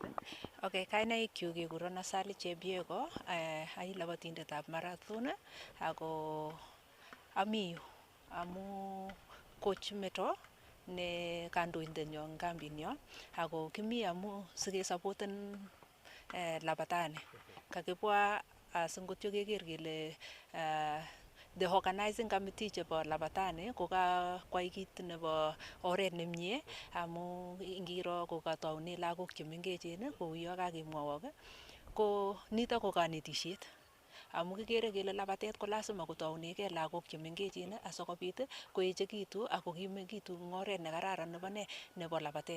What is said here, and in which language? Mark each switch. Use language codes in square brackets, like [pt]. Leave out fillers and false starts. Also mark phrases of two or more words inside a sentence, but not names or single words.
[kln] Okay, kainaikchuk kekurono Sally Chebiego, ai labatindetab marathon ako ami yu amu coach Meto ne kandoindenyo eng kambinyo ako kimi amu sikesapoten labatani. Kakibwa singotyo keker kele [en] the organizing committee [kln] chebo labatani ko kakwai kit nebo oret nemie amu ngiro ko kataune lagok chemengechen kouyo kakimwawok ko nito ko kanetisiet amu kikere kele labatet ko lazima kotaunegei lagok chemengechen asikobit koechekitu ako kimekitu eng oret nekararan nebo labatet.